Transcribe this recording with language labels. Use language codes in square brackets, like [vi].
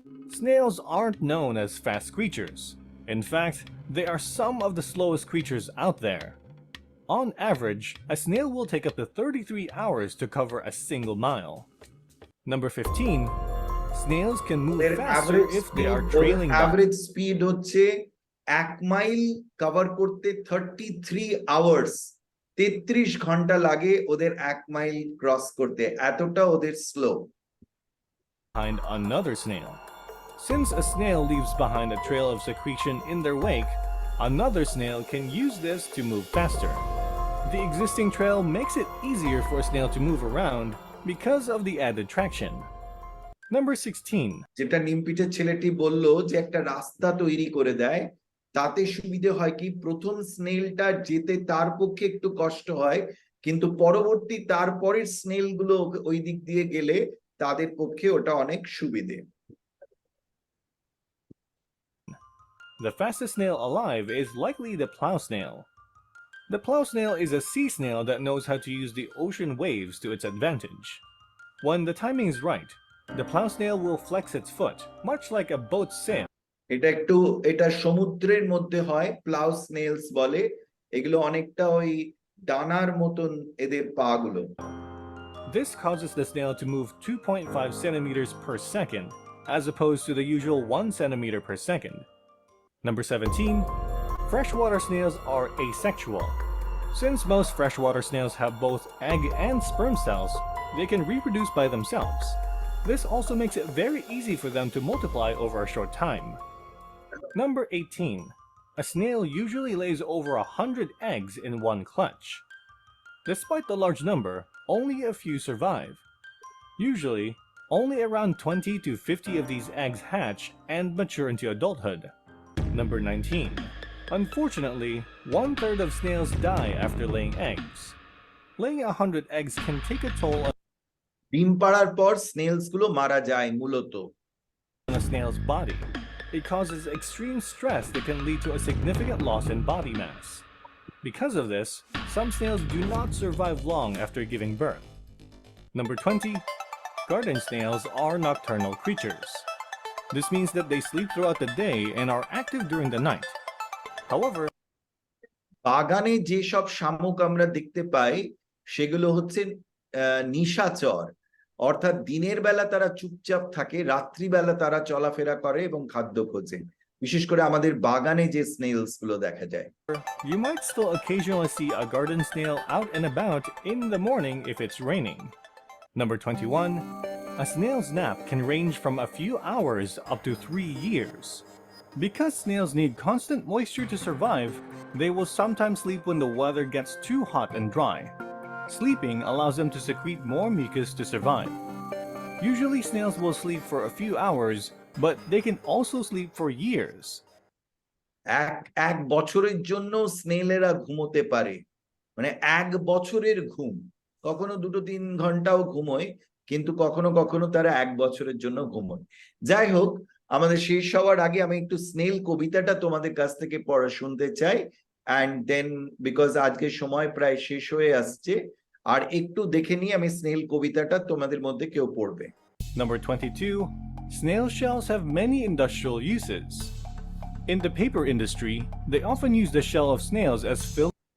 [en] Snails aren't known as fast creatures. In fact, they are some of the slowest creatures out there. On average, a snail will take up to 33 hours to cover a single mile. Number 15. Snails can move faster if they are trailing back. Average speed [bn] হচ্ছে 1 mile cover করতে 33 hours 33 ঘন্টা লাগে ওদের 1 mile cross করতে, এতটা ওদের slow. [en] Behind another snail. Since a snail leaves behind a trail of secretion in their wake, another snail can use this to move faster. The existing trail makes it easier for a snail to move around because of the added traction. Number 16. [bn] যেটা নিমপিটের ছেলেটি বললো যে একটা রাস্তা তৈরি করে দেয়, তাতে সুবিধে হয় কি, প্রথম স্নেলটা যেতে তার পক্ষে একটু কষ্ট হয়, কিন্তু পরবর্তী তারপরের স্নেল গুলো ওই দিক দিয়ে গেলে তাদের পক্ষে ওটা অনেক সুবিধে। [en] The fastest snail alive is likely the plow snail. The plow snail is a sea snail that knows how to use the ocean waves to its advantage. When the timing is right, the plow snail will flex its foot, much like a boat's sail. [bn] এটা সমুদ্রের মধ্যে হয়, plough snails বলে, এগুলো অনেকটা ওই ডানার মতন এদের পা গুলো। [en] This causes the snail to move 2.5 centimeters per second, as opposed to the usual 1 centimeter per second. Number 17. Freshwater snails are asexual. Since most freshwater snails have both egg and sperm cells, they can reproduce by themselves. This also makes it very easy for them to multiply over a short time. Number 18. A snail usually lays over 100 eggs in one clutch. Despite the large number, only a few survive. Usually, only around 20 to 50 of these eggs hatch and mature into adulthood. Number 19. Unfortunately, 1/3 of snails die after laying eggs. Laying 100 eggs can take a toll [bn] ডিম পাড়ার পর snails গুলো মারা যায় মূলত। [en] on a snail's body. It causes extreme stress that can lead to a significant loss in body mass. Because of this, some snails do not survive long after giving birth. Number 20. Garden snails are nocturnal creatures. This means that they sleep throughout the day and are active during the night. However, [bn] বাগানে যেসব শামুক আমরা দেখতে পাই সেগুলো হচ্ছে নিশাচর, অর্থাৎ দিনের বেলা তারা চুপচাপ থাকে, রাত্রিবেলা তারা চলাফেরা করে এবং খাদ্য খোঁজে, বিশেষ করে আমাদের বাগানে যে স্নেলস গুলো দেখা যায়। [en] you might still occasionally see a garden snail out and about in the morning if it's raining. Number 21. A snail's nap can range from a few hours up to 3 years. Because snails need constant moisture to survive, they will sometimes sleep when the weather gets too hot and dry. Sleeping allows them to secrete more mucus to survive. Usually snails will sleep for a few hours, but they can also sleep for years. [bn] এক বছরের জন্য স্নেলেরা ঘুমোতে পারে, মানে 1 বছরের ঘুম, কখনো 2-3 ঘন্টাও ঘুমোয়, কিন্তু কখনো কখনো তারা 1 বছরের জন্য ঘুমোয়। যাই হোক, আমাদের শেষ হওয়ার আগে আমি একটু স্নেল কবিতাটা তোমাদের কাছ থেকে পড়া শুনতে চাই, [en] and then because [bn] আজকে সময় প্রায় শেষ হয়ে আসছে, আর একটু দেখে নিয়ে আমি স্নেল কবিতাটা তোমাদের মধ্যে কেউ পড়বে। [en] Number 22. Snail shells have many industrial uses. In the paper industry, they often use the shell of snails as filler